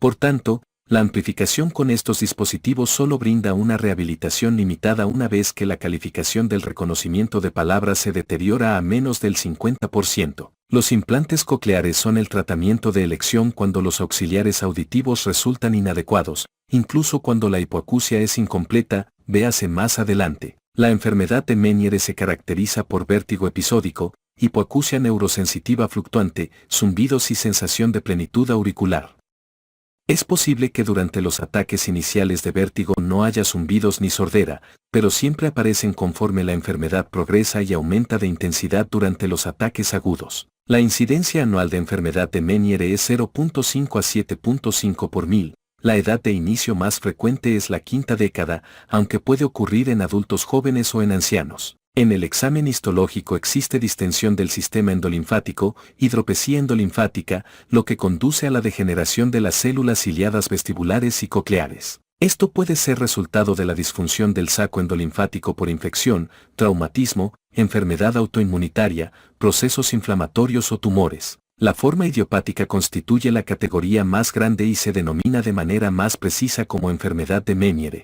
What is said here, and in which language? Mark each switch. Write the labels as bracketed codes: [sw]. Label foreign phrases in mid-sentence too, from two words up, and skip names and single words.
[es] Por tanto, La amplificación con estos dispositivos solo brinda una rehabilitación limitada una vez que la calificación del reconocimiento de palabras se deteriora a menos del 50%. Los implantes cocleares son el tratamiento de elección cuando los auxiliares auditivos resultan inadecuados, incluso cuando la hipoacusia es incompleta, véase más adelante. La enfermedad de Meniere se caracteriza por vértigo episódico, hipoacusia neurosensitiva fluctuante, zumbidos y sensación de plenitud auricular. Es posible que durante los ataques iniciales de vértigo no haya zumbidos ni sordera, pero siempre aparecen conforme la enfermedad progresa y aumenta de intensidad durante los ataques agudos. La incidencia anual de enfermedad de Meniere es 0.5 a 7.5 por 1000. La edad de inicio más frecuente es la quinta década, aunque puede ocurrir en adultos jóvenes o en ancianos. En el examen histológico existe distensión del sistema endolinfático, hidropesía endolinfática, lo que conduce a la degeneración de las células ciliadas vestibulares y cocleares. Esto puede ser resultado de la disfunción del saco endolinfático por infección, traumatismo, enfermedad autoinmunitaria, procesos inflamatorios o tumores. La forma idiopática constituye la categoría más grande y se denomina de manera más precisa como enfermedad de Meniere.